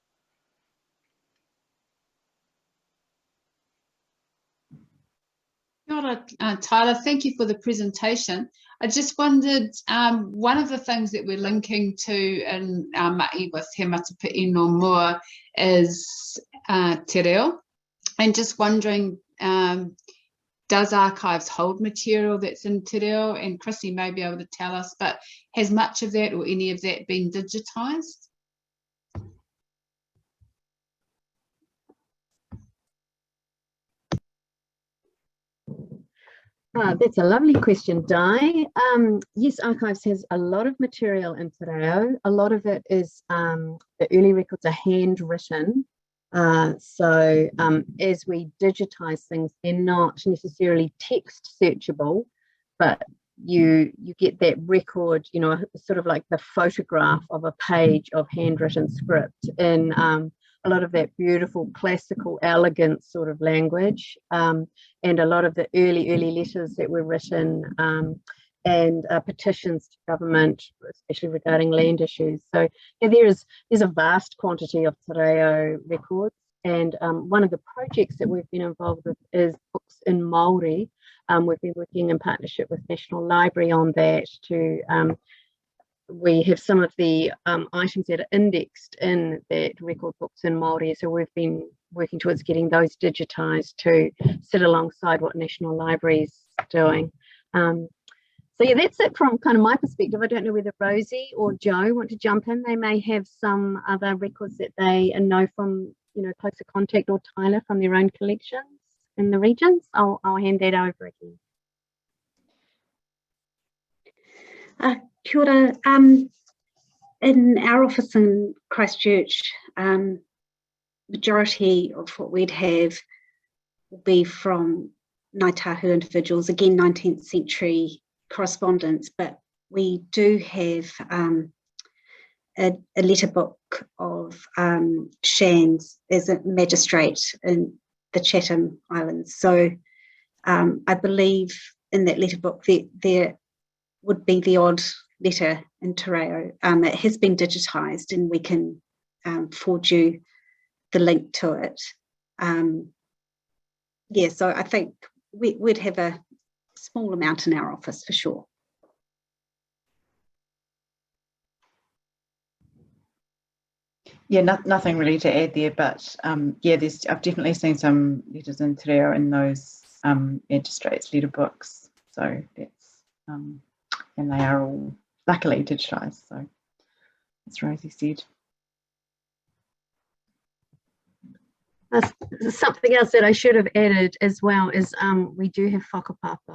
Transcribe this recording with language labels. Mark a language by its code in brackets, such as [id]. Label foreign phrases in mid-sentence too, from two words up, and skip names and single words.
[mi] Kia ora, [en] Tyler. Thank you for the presentation. I just wondered, one of the things that we're linking to in our ma'i with He Matapi'i no Mua is [mi] te reo. [en] And just wondering, does archives hold material that's in [mi] te reo? [en] And Chrissy may be able to tell us, but has much of that or any of that been digitised? That's a lovely question, Di. Yes, Archives has a lot of material in [mi] te reo. [en] A lot of it is, the early records are handwritten. So as we digitise things, they're not necessarily text searchable, but you get that record, you know, sort of like the photograph of a page of handwritten script in a lot of that beautiful classical elegant sort of language, and a lot of the early letters that were written, and petitions to government, especially regarding land issues. So yeah, there's a vast quantity of [mi] te reo [en] records, and one of the projects that we've been involved with is books in Māori. We've been working in partnership with National Library on that to we have some of the items that are indexed in that record books in Māori, so we've been working towards getting those digitised to sit alongside what National Library's doing. So yeah, that's it from kind of my perspective. I don't know whether Rosie or Joe want to jump in. They may have some other records that they know from, you know, closer contact, or Tyler from their own collections in the regions. I'll hand that over again. [mi] Kia ora. [en] In our office in Christchurch, majority of what we'd have will be from Ngāi Tahu individuals, again 19th century correspondence, but we do have a letter book of Shands as a magistrate in the Chatham Islands. So I believe in that letter book there would be the odd letter in [mi] te reo. [en] It has been digitised, and we can forward you the link to it. Yeah, so I think we'd have a small amount in our office for sure. Yeah, nothing really to add there, but yeah, I've definitely seen some letters in [mi] te reo [en] in those magistrates letter books. So that's and they are all luckily digitised. So as Rosie said. Something else that I should have added as well is we do have whakapapa.